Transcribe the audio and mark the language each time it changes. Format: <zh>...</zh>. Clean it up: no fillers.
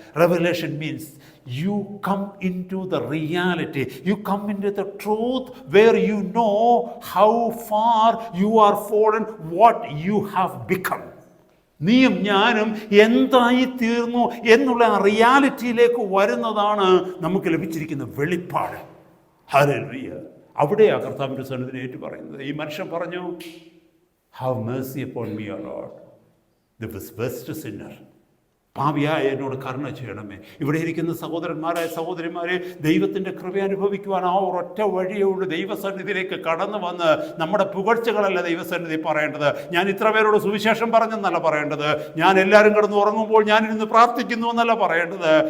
<en>Revelation means you come into the reality. You come into the truth where you know how far you are fallen, what you have become.</en> <ml>നീയും ഞാനും എന്തായി തീർന്നു എന്നുള്ള റിയാലിറ്റിയിലേക്ക് വരുന്നതാണ് നമുക്ക് ലഭിച്ചിരിക്കുന്ന വെളിപ്പാട്. ഹല്ലേലൂയ. അവിടെയാണ് കർത്താവിൻ്റെ സന്നിധിയിൽ ഏറ്റു പറയുന്നത്. ഈ മനുഷ്യൻ പറഞ്ഞു,</ml> <en>have mercy upon me, O Lord, the worst sinner.</en> <ml>പാപിയായ എന്നോട് കരുണ ചെയ്യണമേ. ഇവിടെ ഇരിക്കുന്ന സഹോദരന്മാരെ, സഹോദരിമാരെ, ദൈവത്തിൻ്റെ കൃപ അനുഭവിക്കുവാൻ ആ ഒരൊറ്റ വഴിയേ ഉള്ളൂ. ദൈവസന്നിധിയിലേക്ക് കടന്നു വന്ന് നമ്മുടെ പുകഴ്ചകളല്ല ദൈവസന്നിധി പറയേണ്ടത്. ഞാൻ ഇത്ര പേരോട് സുവിശേഷം പറഞ്ഞെന്നല്ല പറയേണ്ടത്. ഞാൻ എല്ലാവരും കിടന്ന് ഉറങ്ങുമ്പോൾ ഞാനിരുന്ന് പ്രാർത്ഥിക്കുന്നു എന്നല്ല പറയേണ്ടത്.</ml>